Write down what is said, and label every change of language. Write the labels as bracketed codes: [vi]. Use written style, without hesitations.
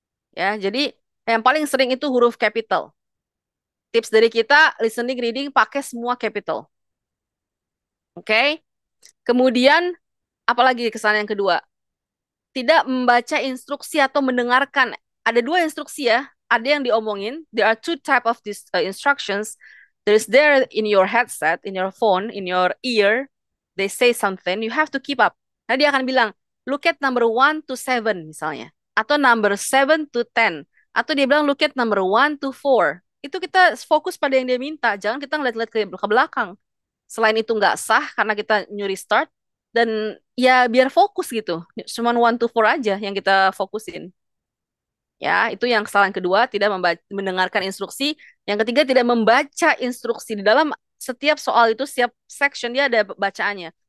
[id] Ya, jadi yang paling sering itu huruf capital. Tips dari kita, listening, reading, pakai semua capital. Oke? Kemudian, apalagi kesalahan yang kedua? Tidak membaca instruksi atau mendengarkan. Ada dua instruksi ya. Ada yang diomongin. [en] There are two type of these instructions. There's there in your headset, in your phone, in your ear. They say something. You have to keep up. [id] Nah, dia akan bilang, [en] look at number 1 to 7 [id] misalnya. Atau number 7 to 10. Atau dia bilang, [en] look at number 1 to 4. [id] Itu kita fokus pada yang dia minta. Jangan kita ngeliat-ngeliat ke belakang. Selain itu nggak sah karena kita nyuri start. Dan ya biar fokus gitu. Cuman 1 to 4 aja yang kita fokusin. Ya, itu yang kesalahan kedua, tidak mendengarkan instruksi. Yang ketiga, tidak membaca instruksi. Di dalam setiap soal itu, setiap section dia ada bacaannya.